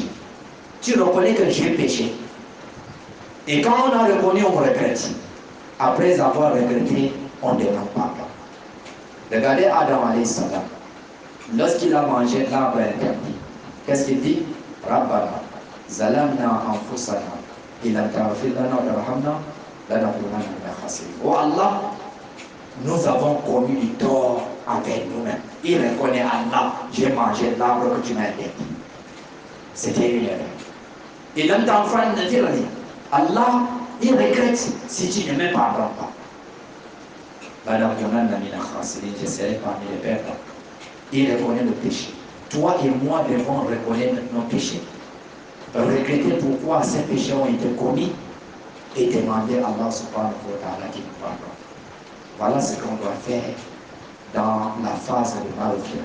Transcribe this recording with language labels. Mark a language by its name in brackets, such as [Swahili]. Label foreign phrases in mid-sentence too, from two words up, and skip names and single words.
[French] Tu reconnais que j'ai péché. Et quand on a reconnu, on regrette. Après avoir regretté, on demande pardon. Regardez Adam [Arabic] عليه السلام. [French] Lorsqu'il a mangé l'arbre interdit, qu'est-ce qu'il dit? [Arabic] ربنا ظلمنا أنفسنا إن لم تغفر لنا وترحمنا لنكونن من الخاسرين. [French] Oh Allah, nous avons commis du tort avec nous-mêmes. Il reconnaît Allah, j'ai mangé l'arbre que tu m'as interdit. C'était une erreur. [Arabic] إن لم تغفر لنا الله, [French] il regrette si tu ne me pardonnes pas. [Arabic] لنكونن من الخاسرين, [French] je serai parmi les perdants. Il reconnaît le péché. Toi et moi devons reconnaître nos péchés. Regretter pourquoi ces péchés ont été commis et demander à Allah [Arabic] سبحانه وتعالى [French] qu'il nous pardonne. Voilà ce qu'on doit faire dans la phase de Maroufia.